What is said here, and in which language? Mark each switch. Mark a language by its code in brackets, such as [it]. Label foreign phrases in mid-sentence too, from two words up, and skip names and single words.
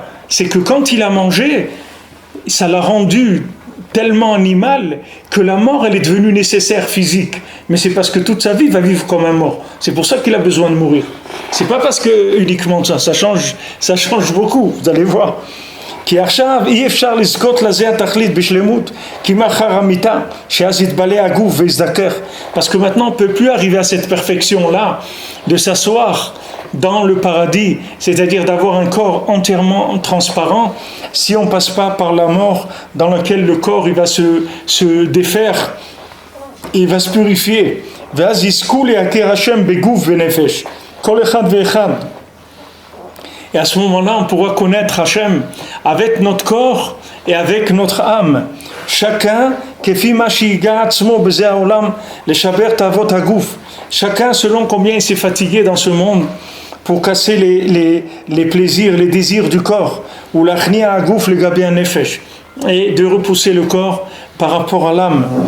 [fr] C'est que quand il a mangé, ça l'a rendu tellement animal que la mort, elle est devenue nécessaire physique. Mais c'est parce que toute sa vie, il va vivre comme un mort. C'est pour ça qu'il a besoin de mourir. C'est pas parce que uniquement ça change beaucoup, vous allez voir. [he] כי עכשיו אי אפשר לזכות לזה התכלית בשלמות, כי מאחר המיטה, שאז יתבלה הגוף ויזדכך. [fr] Parce que maintenant, on ne peut plus arriver à cette perfection-là, de s'asseoir dans le paradis, c'est-à-dire d'avoir un corps entièrement transparent, si on ne passe pas par la mort, dans laquelle le corps il va se défaire, il va se purifier. [he] ואז יזכו להכיר השם בגוף ונפש. כל אחד ואחד. [fr] Et à ce moment-là, on pourra connaître Hachem avec notre corps et avec notre âme. Chacun, chacun selon combien il s'est fatigué dans ce monde pour casser les plaisirs, les désirs du corps, ou et de repousser le corps par rapport à l'âme.